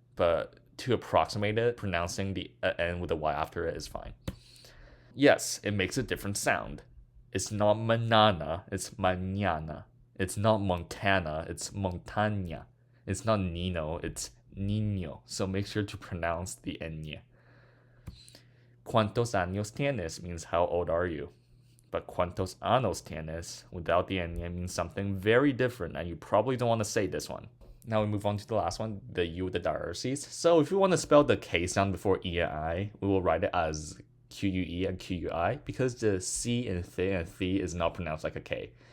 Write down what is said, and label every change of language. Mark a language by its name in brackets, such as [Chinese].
[English] But to approximate it, pronouncing the N with a Y after it is fine. Yes, it makes a different sound. It's not manana, it's mañana. It's not Montana, it's montaña. It's not Nino, it's niño. So make sure to pronounce the ñ. [Spanish] ¿Cuántos años tienes [English] means how old are you? But [Spanish] ¿cuántos años tienes [English] without the ñ means something very different, and you probably don't want to say this one. Now we move on to the last one, the U with the diareses. So if we want to spell the K sound before E and I, we will write it as QUE and QUI because the C in the and the is not pronounced like a K.